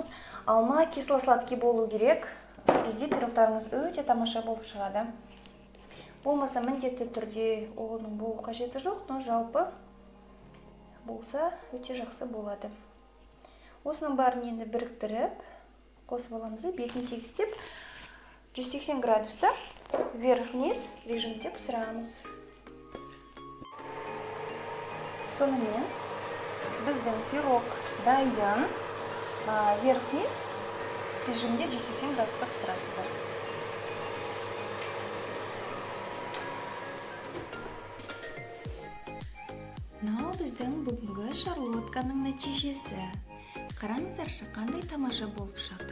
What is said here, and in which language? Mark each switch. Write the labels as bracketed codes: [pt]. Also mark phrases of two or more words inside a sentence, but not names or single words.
[kk] Алма кисло-сладкий болу керек. Сол кезде пирогтарыңыз өте тамаша болып шығады. Болмаса міндетті түрде оның болу қажеті жоқ, но жалпы болса өте жақсы болады. Осының барын енді біріктіріп, қосып аламыз, бетін тегістеп 180 градуста вверх-вниз режимде пісірамыз. Сонымен біздің пирог дайын. Вверх-вниз режимде 180 градуста пісірасыздар. Мынау біздің бүгінгі шарлотканың нәтижесі. Қараңыздаршы, қандай тамаша болып шықты.